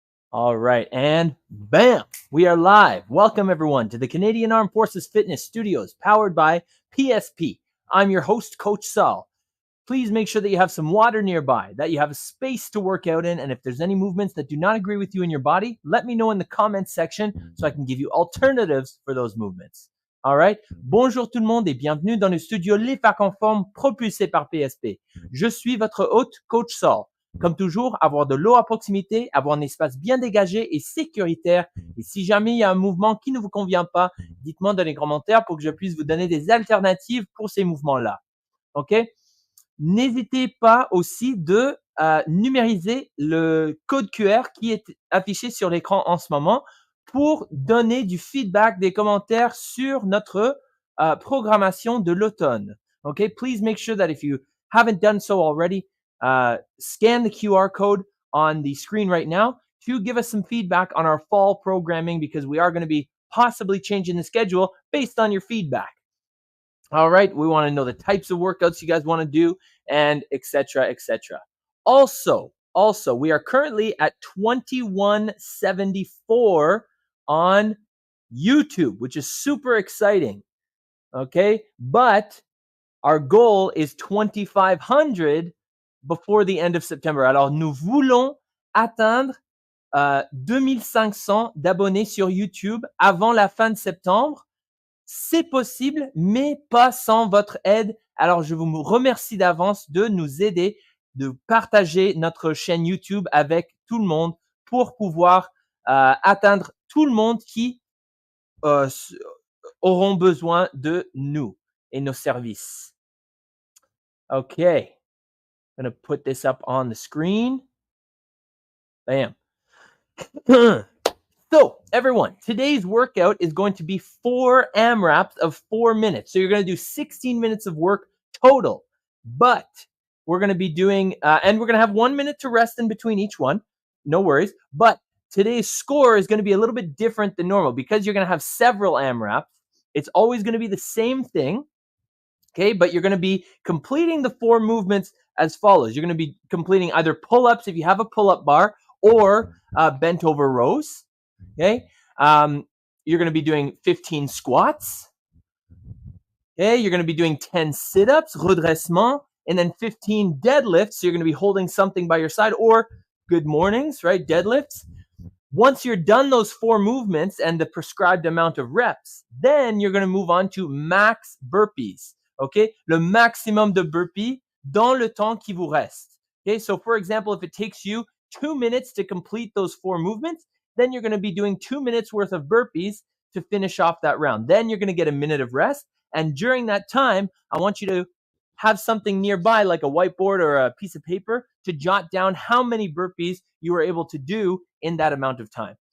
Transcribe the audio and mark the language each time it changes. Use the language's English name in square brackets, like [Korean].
[English] All right, and bam, we are live. Welcome everyone to the Canadian Armed Forces Fitness Studios, powered by PSP. I'm your host, Coach Saul. Please make sure that you have some water nearby, that you have a space to work out in, and if there's any movements that do not agree with you in your body, let me know in the comments section so I can give you alternatives for those movements. All right. [French] Bonjour tout le monde et bienvenue dans le studio Les Facs en forme propulsé par PSP. Je suis votre hôte, Coach Saul. Comme toujours, avoir de l'eau à proximité, avoir un espace bien dégagé et sécuritaire. Et si jamais il y a un mouvement qui ne vous convient pas, dites-moi dans les commentaires pour que je puisse vous donner des alternatives pour ces mouvements-là. OK? N'hésitez pas aussi de numériser le code QR qui est affiché sur l'écran en ce moment pour donner du feedback, des commentaires sur notre programmation de l'automne. [English] Okay, please make sure that if you haven't done so already, scan the QR code on the screen right now to give us some feedback on our fall programming because we are going to be possibly changing the schedule based on your feedback. All right, we want to know the types of workouts you guys want to do and etc., etc. Also, we are currently at 2174 on YouTube, which is super exciting. Okay, but our goal is 2500 before the end of September. [French] Alors, nous voulons atteindre 2500 d'abonnés sur YouTube avant la fin de septembre. C'est possible, mais pas sans votre aide. Alors, je vous remercie d'avance de nous aider, de partager notre chaîne YouTube avec tout le monde pour pouvoir atteindre tout le monde qui auront besoin de nous et nos services. [English] Okay. I'm going to put this up on the screen. Bam. So, everyone, today's workout is going to be 4 AMRAPs of 4 minutes. So, you're going to do 16 minutes of work total. But we're going to be doing, and we're going to have 1 minute to rest in between each one. No worries. But today's score is going to be a little bit different than normal because you're going to have several AMRAPs. It's always going to be the same thing. Okay, but you're going to be completing the 4 movements as follows. You're going to be completing either pull-ups if you have a pull-up bar or bent over rows. Okay, you're going to be doing 15 squats. Okay, you're going to be doing 10 sit-ups, redressement, and then 15 deadlifts. So you're going to be holding something by your side or good mornings, right? Deadlifts. Once you're done those 4 movements and the prescribed amount of reps, then you're going to move on to max burpees. [French] Okay, le maximum de burpees dans le temps qui vous reste. [English] Okay, so for example, if it takes you 2 minutes to complete those 4 movements, then you're going to be doing 2 minutes worth of burpees to finish off that round. Then you're going to get a minute of rest. And during that time, I want you to have something nearby like a whiteboard or a piece of paper to jot down how many burpees you were able to do in that amount of time.